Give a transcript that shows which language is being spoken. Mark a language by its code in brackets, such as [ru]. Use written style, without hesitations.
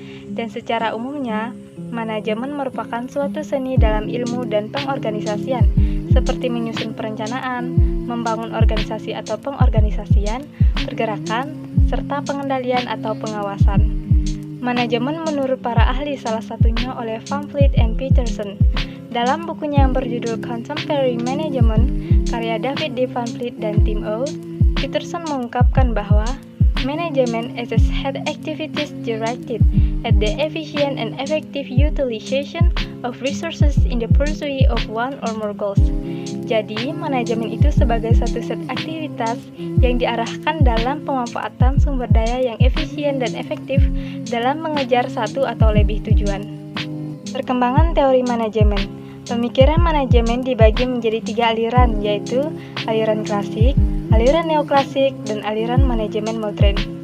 [id] Dan secara umumnya, manajemen merupakan suatu seni dalam ilmu dan pengorganisasian, seperti menyusun perencanaan, membangun organisasi atau pengorganisasian, pergerakan, serta pengendalian atau pengawasan. Manajemen menurut para ahli salah satunya oleh Van Vliet and Peterson. Dalam bukunya yang berjudul Contemporary Management, karya David D. Van Vliet dan Tim O, Peterson mengungkapkan bahwa [en] management is head activities directed at the efficient and effective utilization of resources in the pursuit of one or more goals. [id] Jadi, manajemen itu sebagai satu set aktivitas yang diarahkan dalam pemanfaatan sumber daya yang efisien dan efektif dalam mengejar satu atau lebih tujuan. Perkembangan teori manajemen. Pemikiran manajemen dibagi menjadi 3 aliran, yaitu aliran klasik, aliran neoklasik, dan aliran manajemen modern.